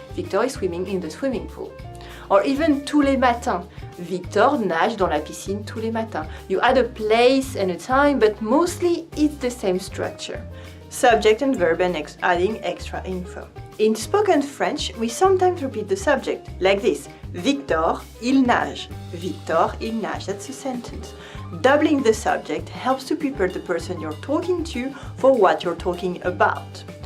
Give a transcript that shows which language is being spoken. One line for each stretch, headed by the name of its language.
English: Victor is swimming in the swimming pool. Or even
French: tous les matins. Victor nage dans la piscine tous les matins.
English: You add a place and a time, but mostly it's the same structure. Subject and verb and adding extra info. In spoken French, we sometimes repeat the subject, like this.
French: Victor, il nage. Victor, il nage.
English: That's a sentence. Doubling the subject helps to prepare the person you're talking to for what you're talking about.